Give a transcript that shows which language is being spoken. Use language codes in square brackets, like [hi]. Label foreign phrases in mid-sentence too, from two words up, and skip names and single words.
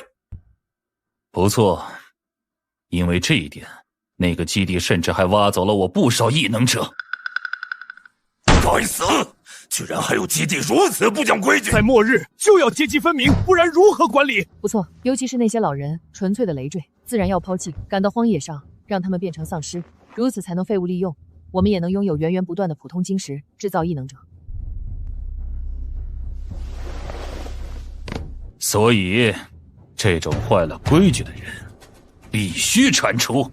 [zh] 不錯，因为这一点，那個基地甚至還挖走了我不少異能者。該死！居然還有基地如此不講規矩！在末日就要階級分明，不然如何管理？不錯，尤其是那些老人，純粹的累赘，自然要拋棄，趕到荒野上，讓他們變成喪屍，如此才能廢物利用，我們也能擁有源源不斷的普通晶石，製造異能者。所以，這種壞了規矩的人，必須鏟除。